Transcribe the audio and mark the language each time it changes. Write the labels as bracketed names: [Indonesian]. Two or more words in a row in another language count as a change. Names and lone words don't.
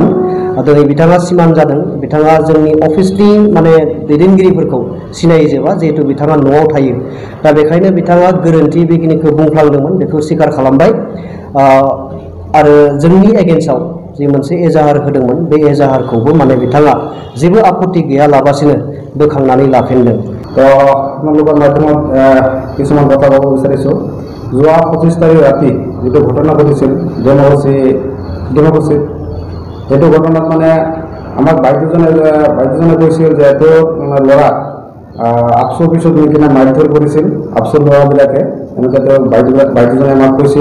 [Bodo] दिनै बिथाङा सिमान जादों। बिथाङा जोंनि अफिसनि माने दैदेनगिरिफोरखौ सिनायजोबा, जिहेतु बिथाङा न'आव थायो। दा बेखायनो बिथाङा गोरोन्थि बेखिनिखौ बुंफ्लांदोंमोन, बेखौ स्वीकार खालामबाय। आरो जोंनि एगेन्स्टआव जि मोनसे एजाहार होदोंमोन बे एजाहारखौबो माने बिथाङा जेबो आपत्ति गैयालाबासिनो बोखांनानै लाफिनदों। [Assamese] तो আপোনালোকৰ মাধ্যমত কিছুমান কথা ক'ব বিচাৰিছোঁ। যোৱা 25 তাৰিখ ৰাতি যিটো ঘটনা ঘটিছিল ডিমাকুছিত, সেইটো ঘটনাত মানে আমাক বাইদেউজনে কৈছিল যে এইটো ল'ৰা আবছু অফিচত নি কিনে মাৰধৰ কৰিছিল আবছুৰ ল'ৰাবিলাকে, এনেকৈ তেওঁ বাইদেউজনে আমাক কৈছিল।